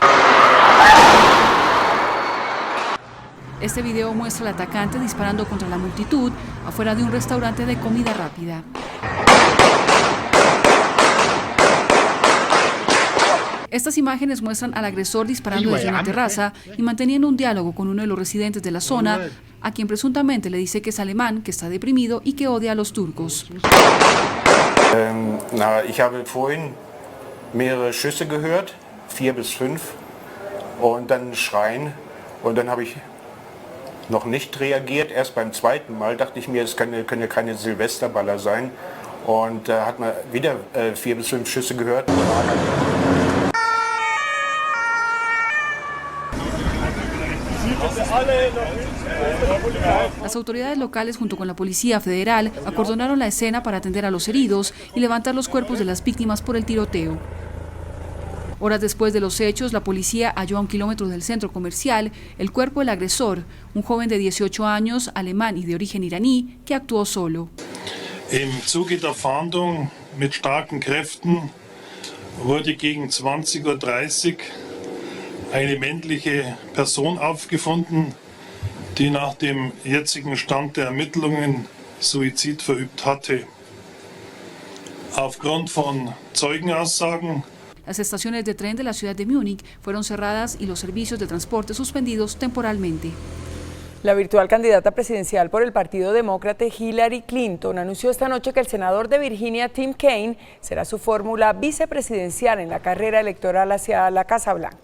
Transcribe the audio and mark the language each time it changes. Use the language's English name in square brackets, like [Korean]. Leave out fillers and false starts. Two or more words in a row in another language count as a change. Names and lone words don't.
[Spanish] Este video muestra al atacante disparando contra la multitud afuera de un restaurante de comida rápida. Estas imágenes muestran al agresor disparando desde una terraza y manteniendo un diálogo con uno de los residentes de la zona, a quien presuntamente le dice que es alemán, que está deprimido y que odia a los turcos. [German] Ich habe vorhin mehrere Schüsse gehört, 4 bis 5, und dann Schreien, und dann habe ich noch nicht reagiert. Erst beim zweiten Mal dachte ich mir, es können ja keine Silvesterballer sein, und hat man wieder 4 bis 5 Schüsse gehört. [Spanish] Las autoridades locales junto con la Policía Federal acordonaron la escena para atender a los heridos y levantar los cuerpos de las víctimas por el tiroteo. Horas después de los hechos, la policía halló a 1 kilómetro del centro comercial el cuerpo del agresor, un joven de 18 años, alemán y de origen iraní, que actuó solo. [German] Im Zuge der Fahndung mit starken Kräften wurde gegen 20:30 Uhr eine männliche Person aufgefunden, die nach dem jetzigen Stand der Ermittlungen Suizid verübt hatte. Aufgrund von Zeugenaussagen. [Spanish] Las estaciones de tren de la ciudad de Múnich fueron cerradas y los servicios de transporte suspendidos temporalmente. La virtual candidata presidencial por el Partido Demócrata Hillary Clinton anunció esta noche que el senador de Virginia, Tim Kaine, será su fórmula vicepresidencial en la carrera electoral hacia la Casa Blanca.